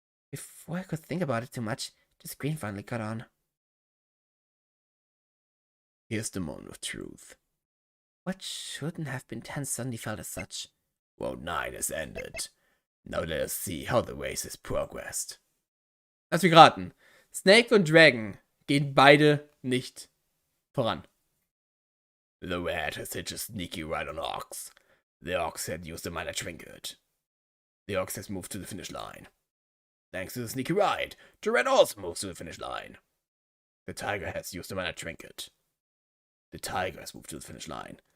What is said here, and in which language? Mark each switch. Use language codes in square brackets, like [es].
[en] Before I could think about it too much, the screen finally got on. Here's the moment of truth. What shouldn't have been tense suddenly felt as such. Round 9 has ended. Now let us see how the race has progressed. [de] Lass mich raten. Snake und Dragon gehen beide nicht voran. [en] The rat has hit a sneaky right on Ox. The Ox had used a minor trinket. The Ox has moved to the finish line. Thanks to the sneaky ride, the rat also moves to the finish line. The tiger has used a minor trinket. The tiger has moved to the finish line.